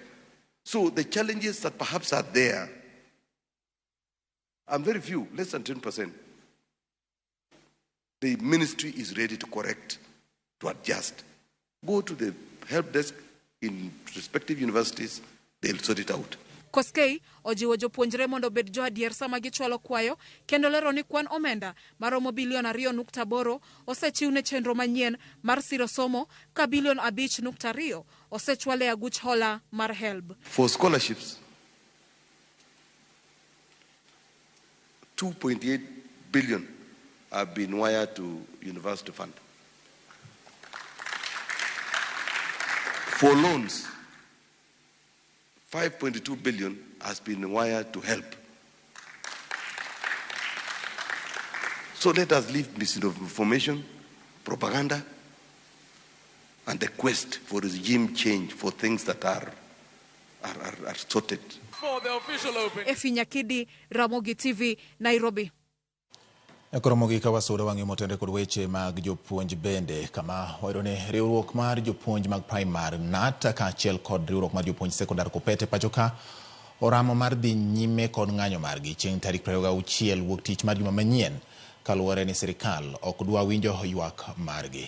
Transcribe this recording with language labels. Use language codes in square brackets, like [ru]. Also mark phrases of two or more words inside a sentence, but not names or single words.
[en] So the challenges that perhaps are there are very few, less than 10%. The ministry is ready to correct, to adjust. Go to the help desk in respective universities, they'll sort it out. [luo] Koskei ojiwo jopuonjre mondo bed jo adier sama gichwalo kwayo kendo lero ni kwan omenda maromo bilion 2.8 osechiwne chenro manyien mar siro somo ka bilion 5.2 osechwale aguch hola mar HELB. [en] For scholarships, 2.8 billion have been wired to university fund. For loans, 5.2 billion has been wired to help. So let us leave misinformation, propaganda, and the quest for regime change for things that are sorted. For the official open. Efi Nyakidi, Ramogi TV, Nairobi. [luo] Ekoromogi kawasuda wangi motende kod weche mag jopuonj bende kama wairone riwruok mar jopuonj mag primary NAT kaachiel kod riwruok mar jopuonj sekondar Kopete pachoka oramo mar dhi nyime kod ng'anyo margi chieng' tarik 26 wuok tich mar juma manyien kaluwore ni sirikal ok dwa winjo ywak margi.